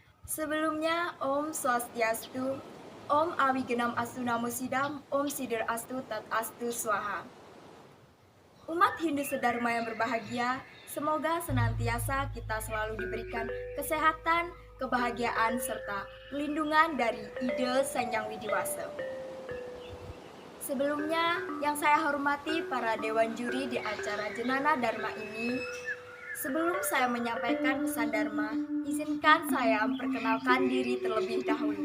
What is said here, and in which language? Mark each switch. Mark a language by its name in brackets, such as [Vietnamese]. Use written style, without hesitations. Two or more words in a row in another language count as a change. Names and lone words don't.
[Indonesian] Sebelumnya, [Sanskrit] ओं स्वस्त्यस्तु, ओं अविघ्नम् अस्तु नमो सिद्धम्, ओं सिद्धिर् अस्तु तद् अस्तु स्वाहा. [Indonesian] Umat Hindu Sedharma yang berbahagia, semoga senantiasa kita selalu diberikan kesehatan, kebahagiaan, serta perlindungan dari ide Sang Hyang Widiwasa. Sebelumnya, yang saya hormati para dewan juri di acara Jenana Dharma ini, sebelum saya menyampaikan pesan Dharma, izinkan saya memperkenalkan diri terlebih dahulu.